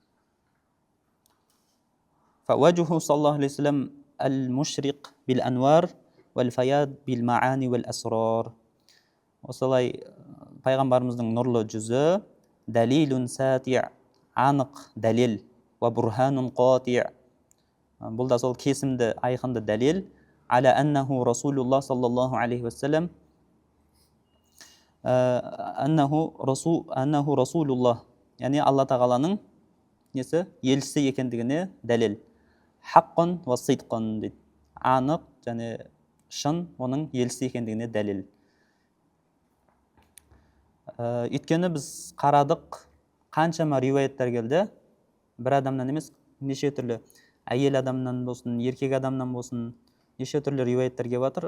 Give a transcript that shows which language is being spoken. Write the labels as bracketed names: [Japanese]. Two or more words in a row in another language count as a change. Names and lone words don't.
[Arabic] فوجهه صلى الله عليه وسلم المشرق بالأنوار والفياض بالمعاني والأسرار. [Kazakh] Осылай пайғамбарымыздың нұрлы жүзі, [Arabic] دليل ساطع', [Kazakh] анық дәлел, [Arabic] وبرهان قاطع', [Kazakh] бұл да сол кесімді, айқынды дәлел, [Arabic] على أنه رسول الله صلى الله عليه وسلم، أنه رسول الله, [Kazakh] яғни Алла тағаланың несі елшісі екендігіне дәлел. [Arabic] حقا وصدقا дейді. [Kazakh] Анық және шын оның елшісі екендігіне дәлел. Өйткені біз қарадық, қаншама риуаяттар келді, бір адамнан емес, неше түрлі әйел адамнан болсын, еркек адамнан болсын, неше түрлі риуаяттар келіп жатыр.